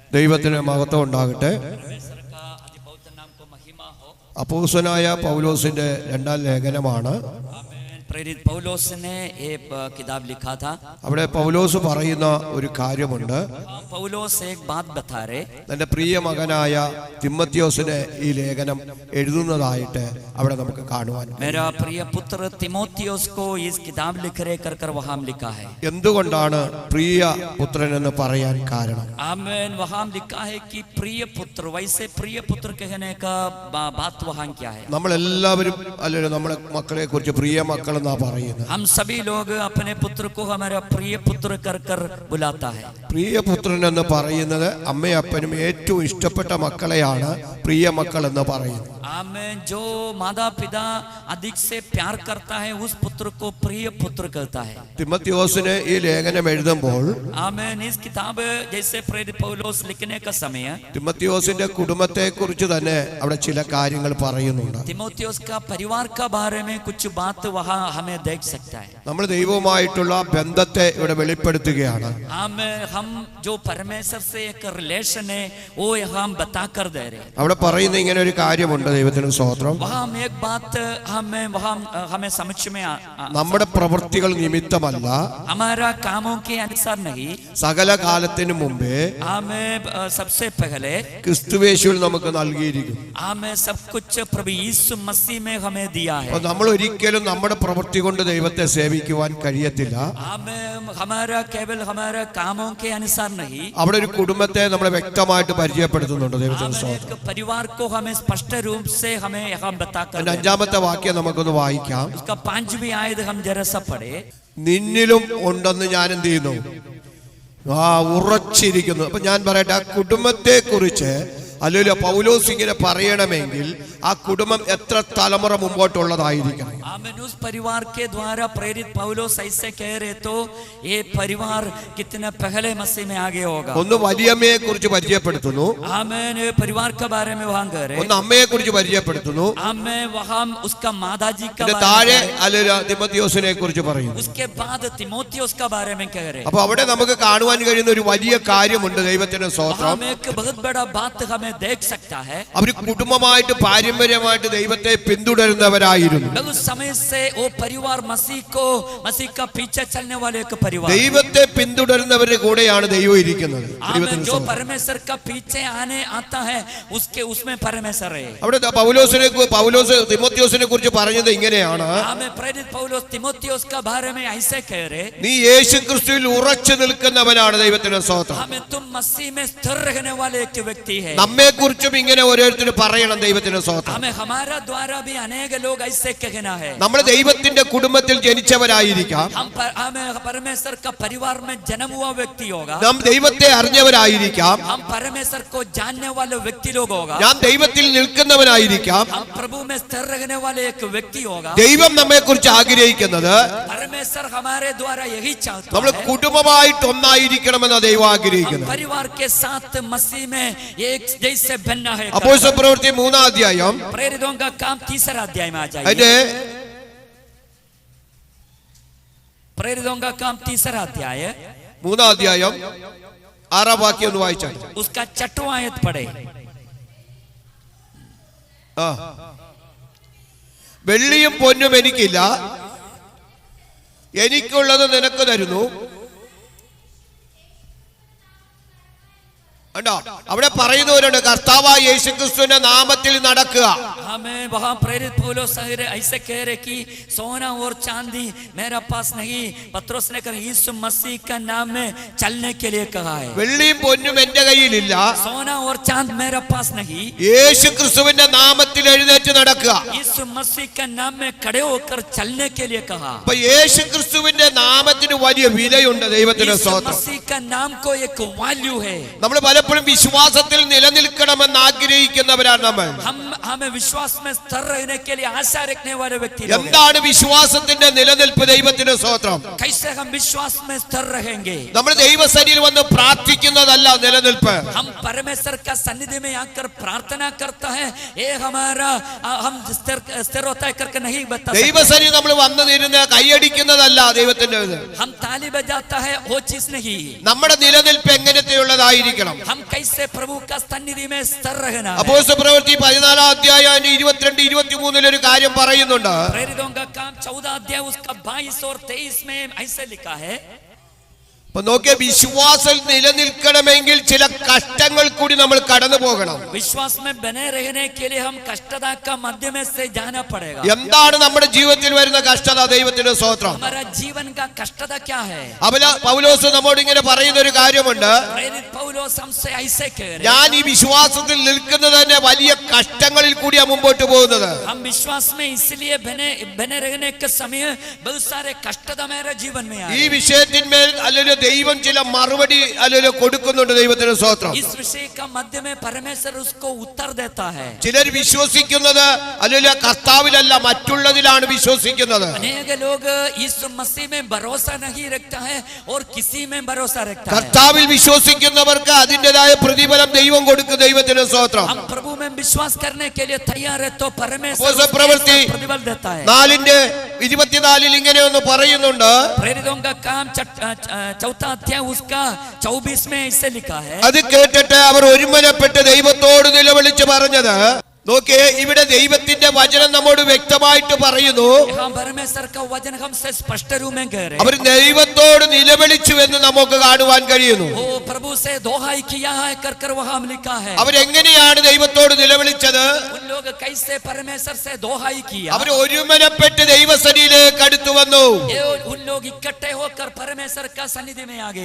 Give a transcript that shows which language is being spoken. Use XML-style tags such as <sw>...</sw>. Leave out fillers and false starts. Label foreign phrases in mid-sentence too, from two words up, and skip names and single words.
<ml>ദൈവത്തിന് മഹത്വം ഉണ്ടാകട്ടെ. അപ്പോസ്തലനായ പൗലോസിന്റെ രണ്ടാം ലേഖനമാണ്.</ml> <hi>प्रेरित पौलुस ने एक किताब लिखा था.</hi> <ml>അവിടെ പൗലോസ് പറയുന്ന ഒരു കാര്യമുണ്ട്.</ml> <hi>पौलुस एक बात बता रहे.</hi> <ml>തന്റെ പ്രിയ മകനായ തിമോത്തിയോസിനെ ഈ ലേഖനം എഴുതുന്നതായിട്ട് അവിടെ നമുക്ക് കാണുവാൻ.</ml> <hi>मेरा प्रिय पुत्र तिमोथियोस को इस किताब लिख रहे कर वहां लिखा है.</hi> <ml>എന്തുകൊണ്ടാണ് പ്രിയ പുത്രൻ എന്ന് പറയാൻ കാരണം?</ml> <hi>आमेन. वहां लिखा है कि प्रिय पुत्र. वैसे प्रिय पुत्र कहने का बात वहां क्या है?</hi> <ml>നമ്മൾ എല്ലാവരും അല്ലെങ്കിൽ നമ്മുടെ മക്കളെ കുറിച്ച് പ്രിയ മക്കൾ എന്നാ പറയുന്നത്.</ml> <hi>हम सभी लोग अपने पुत्र को हमारा प्रिय पुत्र कर बुलाता है.</hi> <ml>പ്രിയ പുത്രൻ എന്ന് പറയുന്നത് അമ്മയപ്പനും ഏറ്റവും ഇഷ്ടപ്പെട്ട മക്കളെയാണ് പ്രിയ മക്കൾ എന്ന് പറയുന്നത്.</ml> <hi>आमेन. जो माता पिता अधिक से प्यार करता है उस पुत्र को प्रिय पुत्र कहता है.</hi> <ml>തിമോത്തിയോസിന് ഈ ലേഖനം എഴുതുമ്പോൾ</ml> <hi>आमेन. इस किताब जैसे प्रेरित पौलुस लिखने का समय</hi> <ml>തിമോത്തിയോസിന്റെ കുടുംബത്തെ കുറിച്ച് തന്നെ അവിടെ ചില കാര്യങ്ങൾ പറയുന്നുണ്ട്.</ml> <hi>तिमोथियोस का परिवार का बारे में कुछ बात वहां हमें देख सकता है.</hi> <ml>നമ്മൾ ദൈവവുമായിട്ടുള്ള ബന്ധത്തെ ഇവിടെ വെളിപ്പെടുത്തുകയാണ്.</ml> <hi>हम जो परमेश्वर से एक रिलेशन है वो हम बता कर दे रहे.</hi> <ml>അവിടെ പറയുന്ന ഇങ്ങനെ ഒരു കാര്യമുണ്ട്. ദൈവത്തിന് സ്തോത്രം.</ml> <hi>वहां एक बात हमें समझ में</hi> <ml>നമ്മുടെ പ്രവൃത്തികൾ നിമിത്തമല്ല,</ml> <hi>हमारा कामों के अनुसार नहीं,</hi> <ml>സകല കാലത്തിനു മുമ്പേ</ml> <hi>हमें सबसे पहले</hi> <ml>ക്രിസ്തുവേശുവിൽ നമുക്ക് നൽകിയിരിക്കുന്നു.</ml> <hi>हमें सब कुछ प्रभु यीशु मसीह में हमें दिया है.</hi> <ml>നമ്മൾ ഒരിക്കലും നമ്മുടെ പ്രവൃത്തി കൊണ്ട് ദൈവത്തെ സേവിക്കുവാൻ കഴിയത്തില്ല.</ml> <hi>हमारा केवल हमारा कामों के अनुसार नहीं.</hi> <ml>അവിടെ ഒരു കുടുംബത്തെ നമ്മളെ വ്യക്തമായിട്ട് പരിചയപ്പെടുത്തുന്നുണ്ട്. ദൈവത്തിന് സ്തോത്രം.</ml> <hi>परिवार को हमें स्पष्ट रूप से हमें यहाँ बताकर.</hi> <ml>അഞ്ചാമത്തെ വാക്യം നമുക്കൊന്ന് വായിക്കാം.</ml> <hi>उसका 5वीं आयत हम जरा सा पढ़े.</hi> <ml>നിന്നിലും ഉണ്ടെന്ന് ഞാൻ എന്ത് ചെയ്യുന്നു? ഉറച്ചിരിക്കുന്നു. അപ്പൊ ഞാൻ പറയട്ടെ, ആ കുടുംബത്തെ കുറിച്ച് അല്ലെങ്കിൽ പൗലോസ് ഇങ്ങനെ പറയണമെങ്കിൽ ആ കുടുംബം എത്ര തലമുറ മുമ്പോട്ടുള്ളതായിരിക്കണം?</ml> <hi>आमेन. उस परिवार के द्वारा प्रेरित पौलुस ऐसे कह रहे तो ये परिवार कितने पहले मसीह में आगे होगा.</hi> <ml>ഒന്ന് വലിയമ്മയെ കുറിച്ച് പരിചയപ്പെടുത്തുന്നു.</ml> <hi>आमेन. परिवार के बारे में वहां कह रहे.</hi> <ml>ഒന്ന് അമ്മയെ കുറിച്ച് പരിചയപ്പെടുത്തുന്നു.</ml> <hi>आमेन. वहां उसका माता जी का</hi> <ml>താഴെ അല്ലെങ്കിൽ തിമോത്തിയോസിനെ കുറിച്ച് പറയുന്നു.</ml> <hi>उसके बाद तिमोथियोस का बारे में कह रहे.</hi> <ml>അപ്പൊ അവിടെ നമുക്ക് കാണുവാൻ കഴിയുന്ന ഒരു വലിയ കാര്യമുണ്ട്. ദൈവത്തിന് സ്തോത്രം.</ml> <hi>हम एक बहुत बड़ा बात हमें देख सकता है.</hi> <ml>അവര് കുടുംബമായിട്ട് പാരമ്പര്യമായിട്ട് ദൈവത്തെ പിന്തുടരുന്നവരായിരുന്നു.</ml> <hi>बहुत समय से वो परिवार मसीह का पीछे चलने वाले एक परिवार.</hi> <ml>ദൈവത്തെ പിന്തുടരുന്നവരുടെ കൂടെയാണ് ദൈവം ഇരിക്കുന്നത്.</ml> <hi>जो परमेश्वर का पीछे आता है उसमें परमेश्वर है.</hi> <ml>അവിടെ പൗലോസ് തിമോത്തിയോസിനെ കുറിച്ച് പറഞ്ഞത് ഇങ്ങനെയാണ്.</ml> <hi>प्रेरित पौलुस तिमोथियोस का बारे में ऐसे कह रहे.</hi> <ml>നീ യേശുക്രിസ്തുവിൽ ഉറച്ചു നിൽക്കുന്നവനാണ്. ദൈവത്തിന് സ്തോത്രം.</ml> <hi>हमें तुम मसीह में स्थिर रहने वाले एक व्यक्ति है.</hi> <ml>നമ്മെ കുറിച്ചും ഇങ്ങനെ ഓരോരുത്തരും പറയണം. ദൈവത്തിന് സ്തോത്രം.</ml> <hi>हमें हमारा द्वारा भी अनेक लोग ऐसे कहना है.</hi> <ml>നമ്മൾ ദൈവത്തിന്റെ കുടുംബത്തിൽ ജനിച്ചവരായിരിക്കാം.</ml> <hi>हमें परमेश्वर का परिवार में जन्म हुआ व्यक्ति होगा.</hi> <ml>നാം ദൈവത്തെ അറിഞ്ഞവരായിരിക്കാം.</ml> <hi>हम परमेश्वर को जानने वाले व्यक्ति लोग होगा.</hi> <ml>നാം ദൈവത്തിൽ നിൽക്കുന്നവനായിരിക്കാം.</ml> <hi>हम प्रभु में स्थिर रहने वाले एक व्यक्ति होगा.</hi> <ml>ദൈവം നമ്മെ കുറിച്ച് ആഗ്രഹിക്കുന്നത്</ml> <hi>परमेश्वर हमारे द्वारा यही चाहता</hi> <ml>നമ്മൾ</ml> <hi>है.</hi> <ml>കുടുംബമായിട്ട് ഒന്നായിരിക്കണമെന്ന് ദൈവം ആഗ്രഹിക്കുന്നു.</ml> <hi>परिवार के साथ मसीह में एक जैसे बनना है.</hi> <ml>അപ്പോസ്തലപ്രവൃത്തി 3-ാം അധ്യായം</ml> <hi>प्रेरितों का काम 3रा अध्याय में आ जाइए.</hi> <ml>അതിന്റെ</ml> <hi>प्रेरितों का काम 3रा अध्याय</hi> <ml>3-ാം അധ്യായം 6-ാം വാക്യം ഒന്ന് വായിച്ചാൽ.</ml> <hi>उसका 6वां आयत पढ़े.</hi> <ml>വെള്ളിയും പൊന്നും എനിക്കില്ല, എനിക്കുള്ളത് നിനക്ക് തരുന്നു. കണ്ടോ, അവിടെ പറയുന്നവരുണ്ട് കർത്താവായ യേശുക്രിസ്തുവിന്റെ നാമത്തിൽ നടക്കുക.</ml> <hi>हमें वहां प्रेरित पौलुस ऐसे कह रहे कि सोना और चांदी मेरा पास नहीं. पत्रोस ने कहा यीशु मसीह का नाम में चलने के लिए कहा है.</hi> <ml>വെള്ളിയും പൊന്നും എന്റെ കയ്യിലില്ല,</ml> <hi>सोना और चांद मेरा पास नहीं.</hi> <ml>യേശുക്രിസ്തുവിന്റെ നാമത്തിൽ എഴുന്നേറ്റ് നടക്കുക.</ml> <hi>यीशु मसीह का नाम में खड़े होकर चलने के लिए कहा.</hi> <ml>അപ്പൊ യേശുക്രിസ്തുവിന്റെ നാമത്തിന് വലിയ വിലയുണ്ട്. ദൈവത്തിന്റെ यीशु സ്തോത്രം.</ml> <hi>मसीह का नाम को एक वैल्यू है.</hi> <ml>നമ്മൾ പലപ്പോഴും വിശ്വാസത്തിൽ നിലനിൽക്കണമെന്ന് ആഗ്രഹിക്കുന്നവരാണ്. നമ്മൾ</ml> <hi>हमें विश्वास विश्वास में स्थिर रहने के लिए आशा रखने वाले व्यक्ति लोग हैं।</hi> <ml>എന്താണ് വിശ്വാസത്തിന്റെ നിലനിൽപ്പ്? ദൈവത്തിന്റെ സ്തോത്രം.</ml> <hi>कैसे हम विश्वास में स्थिर रहेंगे?</hi> <ml>നമ്മൾ ദൈവസന്നിധിയിൽ വന്ന് പ്രാർത്ഥിക്കുന്നതല്ല നിലനിൽപ്പ്.</ml> <hi>हम परमेश्वर का सन्निधि में आकर प्रार्थना करता है, ये हमारा हम स्थिर होता है करके नहीं बता सकते।</hi> <ml>ദൈവസന്നിധി നമ്മൾ വന്നു നിന്ന് കൈയടിക്കുന്നതല്ല ദൈവത്തിന്റെ ഇത്.</ml> <hi>हम ताली बजाता है वो चीज नहीं।</hi> <ml>നമ്മുടെ നിലനിൽപ്പ് എങ്ങനത്തെയുള്ളതായിരിക്കണം?</ml> <hi>हम कैसे प्रभु का सन्निधि में स्थिर रहना है।</hi> <ml>അപ്പോസ്തലപ്രവൃത്തി 14 അധ്യായം 22 23 ഒരു കാര്യം പറയുന്നുണ്ട്.</ml> <hi>प्रेरितों का काम 14 अध्याय उसका 22 और 23 में ऐसे लिखा है।</hi> <ml>അപ്പൊ നോക്കിയ വിശ്വാസം നിലനിൽക്കണമെങ്കിൽ ചില കഷ്ടങ്ങൾ കൂടി നമ്മൾ കടന്നു പോകണം.</ml> <hi>विश्वास में बने रहने के लिए हम कष्टता का मध्य में से जाना पड़ेगा।</hi> <ml>എന്താണ് നമ്മുടെ ജീവിതത്തിൽ വരുന്ന കഷ്ടത? ദൈവത്തിന്റെ സ്തോത്രം.</ml> <hi>हमारा जीवन का कष्टता क्या है?</hi> <ml>പൗലോസ് നമ്മോട് ഇങ്ങനെ പറയുന്ന ഒരു കാര്യമുണ്ട്.</ml> <hi>प्रेरित पौलुस हमसे ऐसे कह रहे हैं,</hi> <ml>ഞാൻ ഈ വിശ്വാസത്തിൽ നിൽക്കുന്നത് തന്നെ വലിയ കഷ്ടങ്ങളിൽ കൂടിയാ മുമ്പോട്ട് പോകുന്നത്.</ml> <hi>हम विश्वास में इसलिए बने रहने के समय बहुत सारे कष्टता मेरे जीवन में आए।</hi> <ml>ഈ വിഷയത്തിന്മേൽ അല്ലെങ്കിൽ ദൈവം ചില മറുപടി അല്ലെങ്കിൽ കൊടുക്കുന്നുണ്ട്. ദൈവത്തിന്റെ സ്തോത്രം.</ml> <hi>इस विषय का मध्य में परमेश्वर उसको उत्तर देता है।</hi> <ml>ചിലർ വിശ്വസിക്കുന്നത് അല്ലെങ്കിൽ കർത്താവിലല്ല മറ്റുള്ളതിലാണ് വിശ്വസിക്കുന്നത്.</ml> <hi>अनेक लोग यीशु मसीह में भरोसा नहीं रखता है और किसी में भरोसा रखता है।</hi> <ml>കർത്താവിൽ വിശ്വസിക്കുന്നവർക്ക് അതിൻ്റെതായ പ്രതിഫലം ദൈവം കൊടുക്കും. ദൈവത്തിന്റെ സ്തോത്രം.</ml> <hi>हम प्रभु में विश्वास करने के लिए तैयार है तो परमेश्वर അപ്പോസ്തലപ്രവൃത്തി प्रतिफल देता है।</hi> <ml>4:24 ഇങ്ങനെ ഒന്ന് പറയുന്നുണ്ട്.</ml> <hi>प्रेरितों का काम 4 अध्याय उसका 24 में ऐसे लिखा है।</hi> <ml>അത് കേട്ടിട്ട് അവർ ഒരുമനപ്പെട്ട് ദൈവത്തോട് നിലവിളിച്ച് പറഞ്ഞത്. നോക്കിയേ, ഇവിടെ ദൈവത്തിന്റെ വചനം നമ്മോട് വ്യക്തമായിട്ട് പറയുന്നു.</ml> <hi>यहाँ परमेश्वर का वचन हमसे स्पष्ट रूप में कह रहे</hi> <ml>അവർ ദൈവത്തോട് നിലവിളിച്ചു എന്ന് നമുക്ക് കാണുവാൻ കഴിയുന്നു.</ml> <hi>हैं। वो प्रभु से दोहाई किया है कर वहाँ लिखा है। അവരെങ്ങനെയാണ് ദൈവത്തോട് നിലവിളിച്ചത്? उन लोग कैसे परमेश्वर से दोहाई किया? അവർ ഒരുമനപ്പെട്ട് ദൈവസന്നിധിയിലേക്ക് അടുത്തു വന്നു. ये उन लोग इकट्ठे होकर परमेश्वर का सन्निधि में आ गया।</hi>